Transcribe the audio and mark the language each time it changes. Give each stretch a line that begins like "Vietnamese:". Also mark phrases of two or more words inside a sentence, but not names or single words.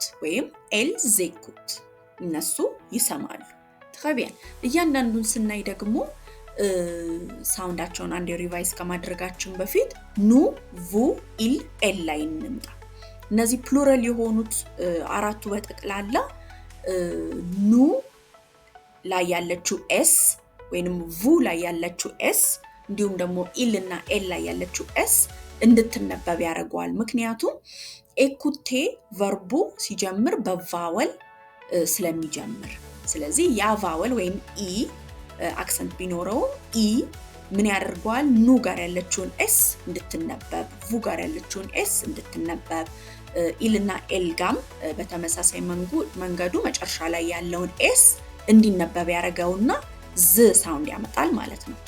Amharic: ወይም
French: elles écoutent
Amharic: እነሱ ይሰማሉ
French: très bien
Amharic: እያንዳንዱን ስናይ ደግሞ ሳውንዳቸውን አንዴ ሪቫይዝ ከማድረጋችን በፊት
French: nous vous il elle
Amharic: ላይ እንምጣ እነዚህ ፕሉራል የሆኑት አራቱ በጠቅላላ nous ላይ ያለችው s ወይንም vous ላይ ያለችው s እንዲሁም ደግሞ il እና elle ላይ ያለችው s እንድትነበብ ያደርጋል ምክንያቱም écouter verbu ሲጀምር በቫወል ስለሚጀምር ስለዚህ ያ ቫወል ወይም e አክሰንት ቢኖረው e ምን ያደርጋል ኑ ጋር ያለችውን s እንድትነበብ vu ጋር ያለችውን s እንድትነበብ il እና elle ጋም በተመሳሳይ መንገዱ መጨረሻ ላይ ያለውን s እንዲነበብ ያደርገውና z ሳውንድ ያመጣል ማለት ነው